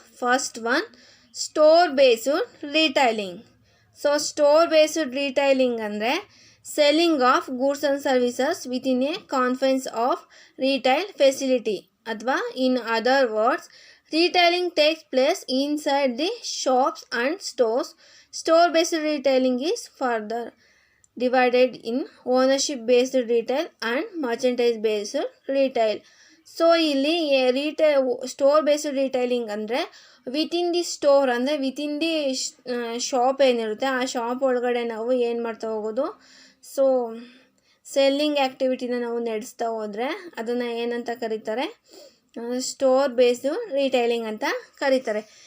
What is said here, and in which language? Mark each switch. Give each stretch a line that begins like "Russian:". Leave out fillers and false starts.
English: First one, store based retailing. So store based retailing
Kannada: ಅಂದರೆ
English: selling of goods and services within a confines of retail facility,
Kannada: ಅಥವಾ
English: In other words retailing takes place inside the shops and stores. Store based retailing is further divided in ownership based retail and merchandise based retail.
Kannada: So ಇಲ್ಲಿ store based ರೀಟೈಲಿಂಗ್ ಅಂದರೆ
English: within the store,
Kannada: ಅಂದರೆ
English: within the shop
Kannada: ಏನಿರುತ್ತೆ ಆ shop ಒಳಗಡೆ ನಾವು ಏನು ಮಾಡ್ತಾ ಹೋಗೋದು, ಸೊ ಸೆಲ್ಲಿಂಗ್ ಆ್ಯಕ್ಟಿವಿಟಿನ ನಾವು ನಡೆಸ್ತಾ ಹೋದರೆ ಅದನ್ನು ಏನಂತ ಕರೀತಾರೆ, ಸ್ಟೋರ್ ಬೇಸ್ಡು ರೀಟೈಲಿಂಗ್ ಅಂತ ಕರೀತಾರೆ.